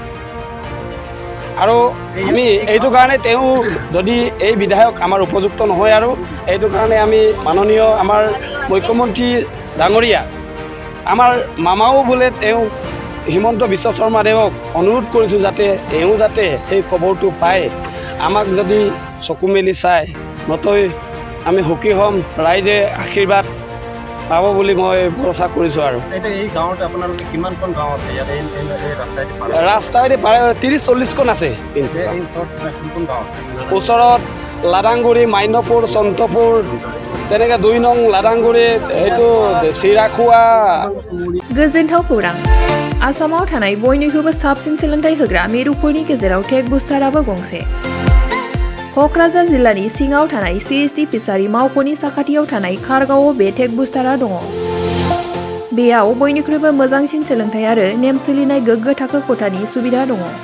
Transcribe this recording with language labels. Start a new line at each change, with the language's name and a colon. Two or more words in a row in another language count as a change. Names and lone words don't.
Assamese: আৰু আমি এইটো কাৰণে তেওঁ যদি এই বিধায়ক আমাৰ উপযুক্ত নহয়, আৰু এইটো কাৰণে আমি মাননীয় আমাৰ মুখ্যমন্ত্ৰী ডাঙৰীয়া, আমাৰ মামাও বোলে তেওঁ হিমন্ত বিশ্ব শৰ্মা দেৱক অনুৰোধ কৰিছোঁ যাতে এওঁ যাতে সেই খবৰটো পায়, আমাক যদি চকু মেলি চায়, নতৈ আমি সুখী হ'ম, ৰাইজে আশীৰ্বাদ পাব বুলি মই ভৰসা কৰিছোঁ আৰু এতিয়া এই গাঁৱত আপোনালোকে কিমানখন গাঁও আছে ইয়াত এই ৰাস্তাইদি পাৰ ৰাস্তাইদি প্ৰায় 30-40খন আছে কিন্তু এই ওচৰত কোন গাঁও আছে ওচৰত লাদাংগুৰি মাইনপুৰ চন্তপুৰ তেনেকৈ 2 নং লাদাংগুৰি এইটো চিৰাখোৱা
Bodo: गोजोनथाव खौरां आसामाव थानाय बयनिख्रुइबो साबसिन सोलोंथाइ होग्रा मिरुफोरनि गेजेराव
English: tech booster
Bodo: गंसे क'क्राझार जिल्लानि सिङाव थानाय CST फिसारि मावख'नि साखाथियाव थानाय खारगावआव बे
English: tech booster
Bodo: दङ बेयाव बयनिख्रुइबो मोजांसिन सोलोंथाइ आरो नेम सोलिनाय गोग्गो थाखो खथानि सुबिदा दङ